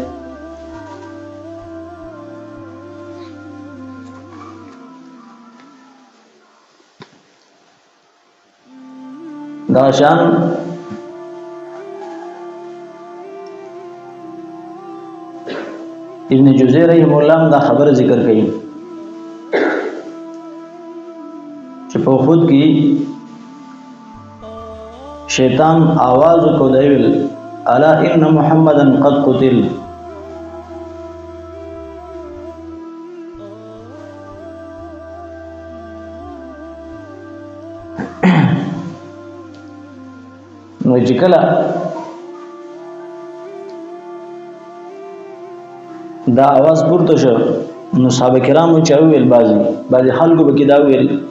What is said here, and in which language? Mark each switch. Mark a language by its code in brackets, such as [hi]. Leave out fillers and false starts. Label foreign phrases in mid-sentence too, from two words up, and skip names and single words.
[ps] دا شان ابن جوزی [ar] رحمه الله [ps] دا خبر ذکر کړي چې په خود کې شیطان आवाज کو دیول [ar] الا ان محمدن قد قتل. [ps] نو چې کله دا आवाज پورته شو نو صحابه کرامو چا ویل بعضی خلکو به کې دا ویل